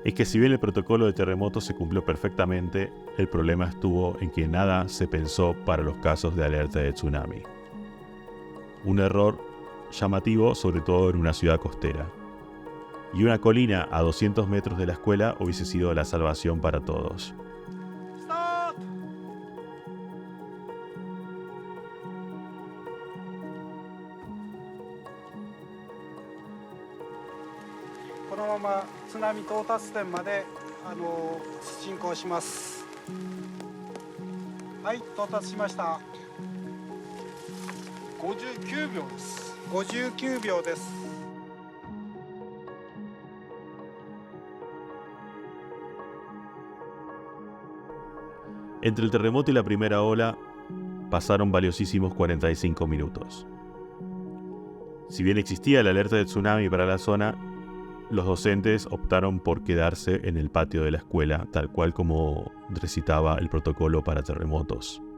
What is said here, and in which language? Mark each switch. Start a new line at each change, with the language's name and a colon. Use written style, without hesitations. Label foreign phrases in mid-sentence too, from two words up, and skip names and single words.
Spanish: es que si bien el protocolo de terremoto se cumplió perfectamente, el problema estuvo en que nada se pensó para los casos de alerta de tsunami. Un error llamativo, sobre todo en una ciudad costera. Y una colina a 200 metros de la escuela hubiese sido la salvación para todos. ¡Stop!
Japanese: このまま津波到達点まで進行します。はい、到達しました。59秒です。59秒です。
Spanish: Entre el terremoto y la primera ola pasaron valiosísimos 45 minutos. Si bien existía la alerta de tsunami para la zona, los docentes optaron por quedarse en el patio de la escuela, tal cual como recitaba el protocolo para terremotos.